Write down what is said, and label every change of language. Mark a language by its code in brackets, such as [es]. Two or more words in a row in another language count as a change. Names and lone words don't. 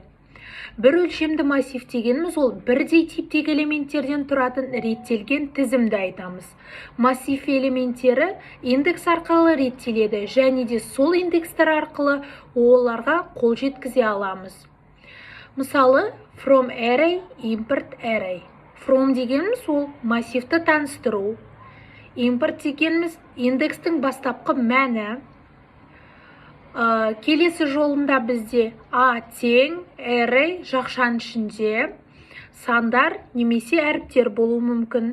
[kk] Бір өлшемді массив дегеніміз ол бірдей типтегі элементтерден тұратын реттелген тізімді айтамыз. Массив элементтері индекс арқылы реттеледі, және де сол индекстер арқылы оларға қол жеткізе аламыз. Мысалы, [en] from array, import array. [kk] From дегеніміз ол массивті таныстыру. Import дегеніміз индекстің бастапқы мәні. Келесі жолында бізде a тең, array жақшаның ішінде сандар немесе әріптер болуы мүмкін.